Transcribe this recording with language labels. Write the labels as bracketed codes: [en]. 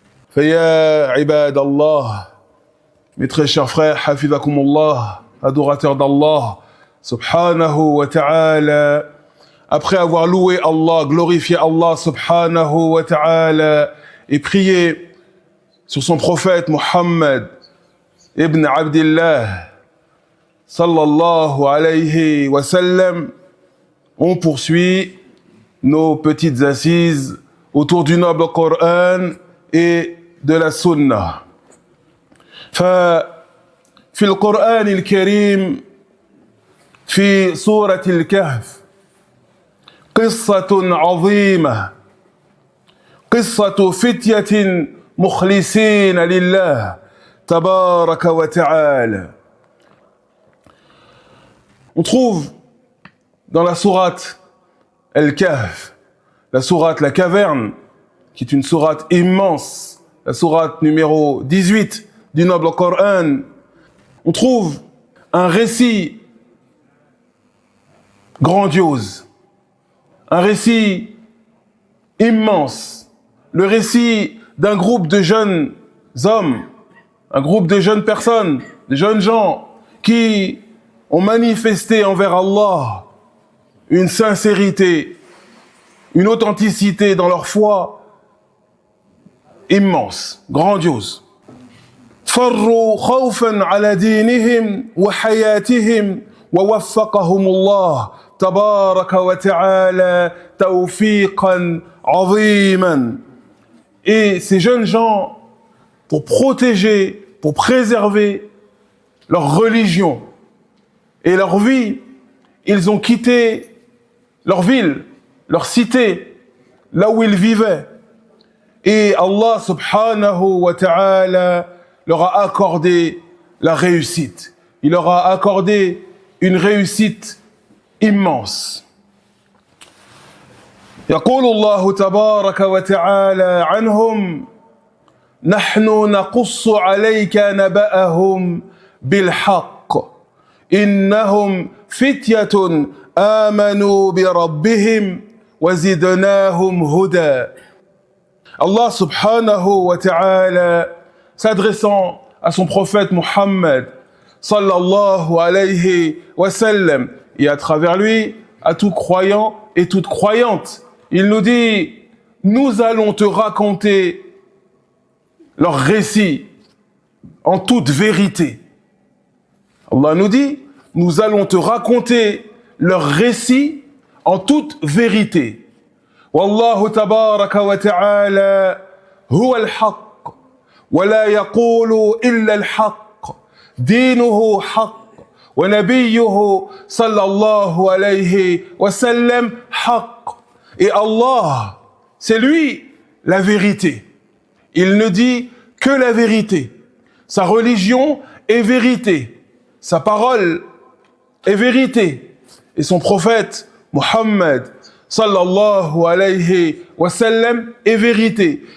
[ar] فيا عباد الله [fr] mes très chers frères [ar] حفظكم [fr] adorateurs d'Allah subhanahu wa ta'ala, après avoir loué Allah, glorifié Allah subhanahu wa ta'ala et prié sur son prophète Muhammad ibn Abdillah sallallahu alayhi wa sallam, on poursuit nos petites assises autour du noble Coran et de la Sunna. [ar] ففي القرآن الكريم في سورة الكهف قصة عظيمة، قصة فتية مخلصين لله تبارك وتعالى. [fr] On trouve dans la sourate Al-Kahf, la sourate La Caverne, qui est une sourate immense, la sourate numéro 18 du noble Coran, on trouve un récit grandiose, un récit immense, le récit d'un groupe de jeunes hommes, un groupe de jeunes personnes, de jeunes gens qui ont manifesté envers Allah une sincérité, une authenticité dans leur foi immense, grandiose. [ar] فروا خوفا على دينهم وحياتهم ووفقهم الله تبارك وتعالى توفيقا عظيما. [fr] Et ces jeunes gens, pour protéger, pour préserver leur religion et leur vie, ils ont quitté leur ville, leur cité, là où ils vivaient. Et Allah subhanahu wa ta'ala leur a accordé la réussite. Il leur a accordé une réussite immense. [ar] يقول الله تبارك وتعالى عنهم نحن نقص عليك نبأهم بالحق إنهم فتية آمنوا بربهم وزدناهم هدى. [fr] Allah subhanahu wa ta'ala, s'adressant à son prophète Muhammad sallallahu alayhi wa sallam et à travers lui à tout croyant et toute croyante, il nous dit: nous allons te raconter leur récit en toute vérité. Allah nous dit: nous allons te raconter leur récit en toute vérité. [ar] Wallahu tabaraka wa ta'ala huwa al-haqq ولا يقول إلا الحق دينه حق ونبيه صلى الله عليه وسلم حق. [fr] Et Allah, c'est lui la vérité. Il ne dit que la vérité. Sa religion est vérité. Sa parole est vérité. Et son prophète Muhammad sallallahu alayhi wa sallam est vérité.